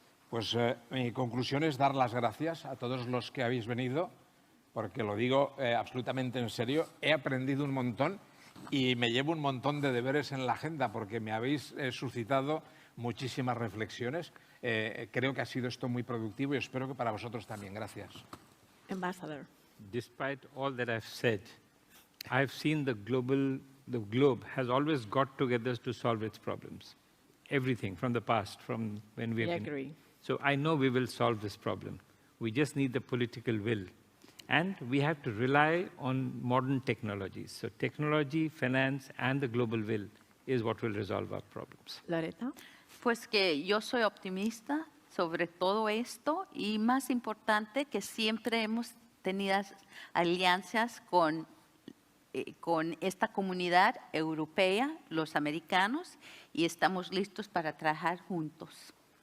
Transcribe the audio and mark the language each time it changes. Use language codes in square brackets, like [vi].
[es] Pues mi conclusión es dar las gracias a todos los que habéis venido, porque lo digo absolutamente en serio, he aprendido un montón y me llevo un montón de deberes en la agenda porque me habéis suscitado muchísimas reflexiones. Creo que ha sido esto muy productivo y espero que para vosotros también. Gracias. [en] Ambassador. Despite all that I've said, I've seen the globe has always got together to solve its problems. Everything from the past, from when we've been. agree. So I know we will solve this problem. We just need the political will. And we have to rely on modern technologies. So technology, finance, and the global will is what will resolve our problems. Loretta. [es] Pues que yo soy optimista sobre todo esto y más importante que siempre hemos tenido alianzas con esta comunidad europea, los americanos, y estamos listos para trabajar juntos.